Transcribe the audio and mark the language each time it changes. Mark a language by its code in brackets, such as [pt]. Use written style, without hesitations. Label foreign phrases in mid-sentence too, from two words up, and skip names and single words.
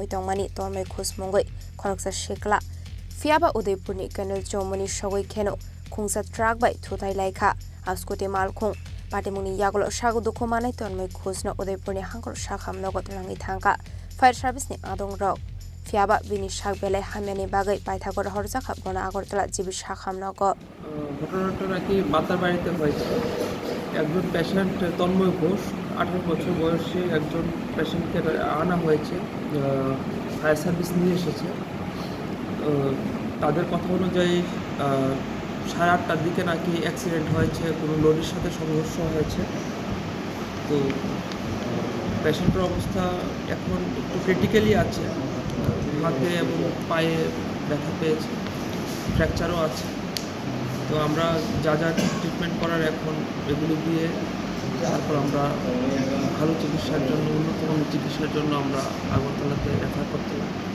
[trp] Tongmani Tormai Khusmongoi Khoroksa Shikla Fiaba Udaipurni Kanal Chomoni Shogoi Keno Khungsa Truck by Thutai Laika Scooty Malkhung Patimuni Yaglo Shagu Dukumani Tormai Khusno Udaipurni Hangkor Shakham Nogot Langi Thangka Fire Service ni Adong Rock Fiaba Bini Shak Bele Hamani Bagai Paithagor Horzaka Bona Agortala Jibi Shakham Nogo [bn] ঘটনাটা নাকি মাতার বাড়িতে হয়েছে একজন পেশেন্ট তন্ময় ঘোষ 18 বছর বয়সী একজন পেশেন্টকে আনা হয়েছে ফায়ার সার্ভিস নিয়ে এসেছে তাদের কথা অনুযায়ী 8:30টার দিকে নাকি অ্যাক্সিডেন্ট হয়েছে কোনো লরির সাথে সংঘর্ষ হয়েছে তো পেশেন্টের অবস্থা এখন একটু ক্রিটিক্যালি আছে হাতে এবং পায়ে ব্যথা পেয়েছে ফ্র্যাকচারও আছে তো আমরা যা যা ট্রিটমেন্ট করার এখন এগুলো দিয়ে তারপর আমরা ভালো চিকিৎসার জন্য উন্নতমানের চিকিৎসার জন্য আমরা আগরতলাতে রেফার করতে পারি